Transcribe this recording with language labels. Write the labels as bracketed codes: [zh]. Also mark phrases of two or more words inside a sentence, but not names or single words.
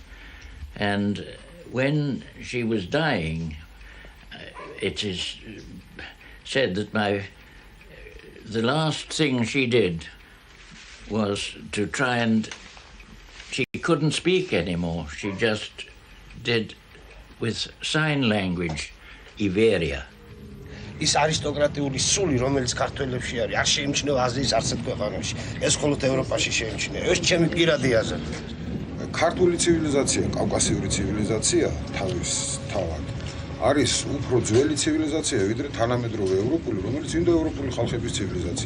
[en] And when she was dying, it is said that the last thing she did was to try and... She couldn't speak anymore. She just did with sign language, Iberia. [ka] ის არისტოკრატიული სული, რომელიც ქართველებში არის, არ შეიმჩნევა აზიის არცერთ ქვეყანაში. ეს მხოლოდ ევროპაში შეიმჩნევა. ეს ჩემი პირადი აზრია. ქართული ცივილიზაცია, კავკასიური ცივილიზაცია თავის თავად არის უფრო ძველი ცივილიზაცია, ვიდრე თანამედროვე ევროპული, რომელიც ინდოევროპული ხალხების ცივილიზაცია.